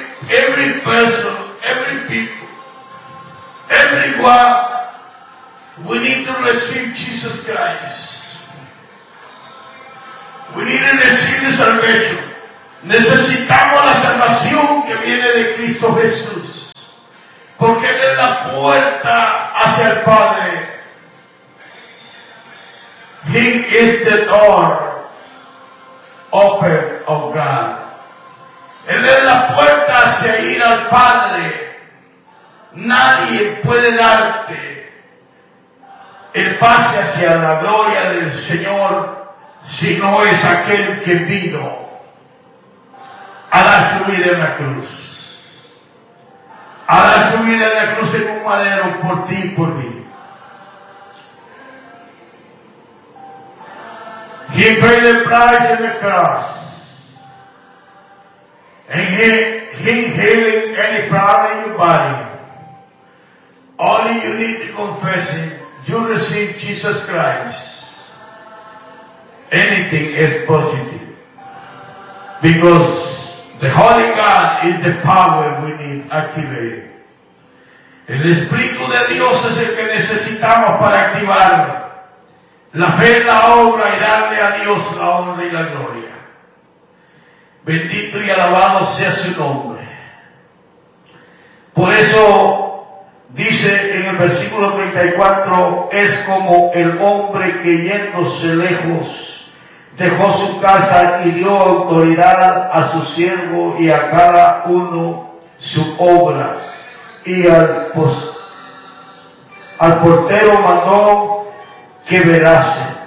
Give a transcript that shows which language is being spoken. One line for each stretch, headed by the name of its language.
English: Every person, every people, everyone, we need to receive Jesus Christ. We need to receive the salvation.
Spanish: Necesitamos la salvación que viene de Cristo Jesús, porque Él es la puerta hacia el Padre.
English: He is the door open of God.
Spanish: Él es la puerta hacia ir al Padre. Nadie puede darte el pase hacia la gloria del Señor si no es aquel que vino a dar su vida en la cruz. A dar su vida en la cruz en un madero por ti y por mí.
English: He paid the price in the cross. And he healing any problem in your body. All you need to confess it, you receive Jesus Christ. Anything is positive. Because the Holy God is the power we need activated.
Spanish: El Espíritu de Dios es el que necesitamos para activar la fe en la obra y darle a Dios la honra y la gloria. Bendito y alabado sea su nombre. Por eso dice en el versículo 34, es como el hombre que yéndose lejos dejó su casa y dio autoridad a su siervo y a cada uno su obra, y al portero mandó que velase.